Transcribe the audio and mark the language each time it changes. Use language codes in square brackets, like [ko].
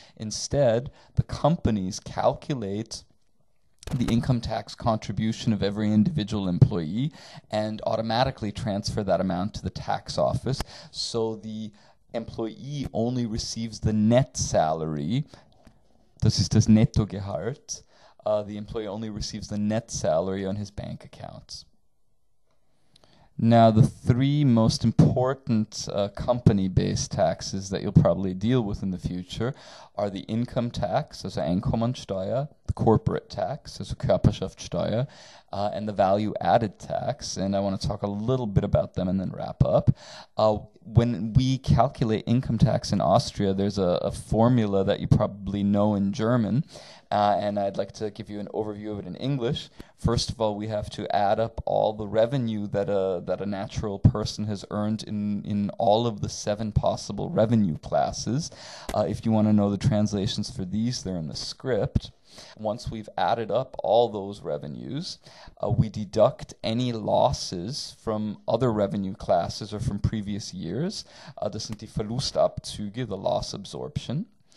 [en] Instead, the companies calculate the income tax contribution of every individual employee and automatically transfer that amount to the tax office. So the employee only receives the net salary. [de] Das ist das Nettogehalt. [en] The employee only receives the net salary on his bank accounts. Now, the three most important company-based taxes that you'll probably deal with in the future are the income tax, also Einkommensteuer, the corporate tax, also Körperschaftssteuer, and the value-added tax. And I want to talk a little bit about them and then wrap up. When we calculate income tax in Austria, there's a formula that you probably know in German, and I'd like to give you an overview of it in English. First of all, we have to add up all the revenue that a natural person has earned in all of the 7 possible revenue classes. If you want to know the translations for these, they're in the script. Once we've added up all those revenues, we deduct any losses from other revenue classes or from previous years. [de] Das sind die Verlustabzüge, [en] the loss absorption.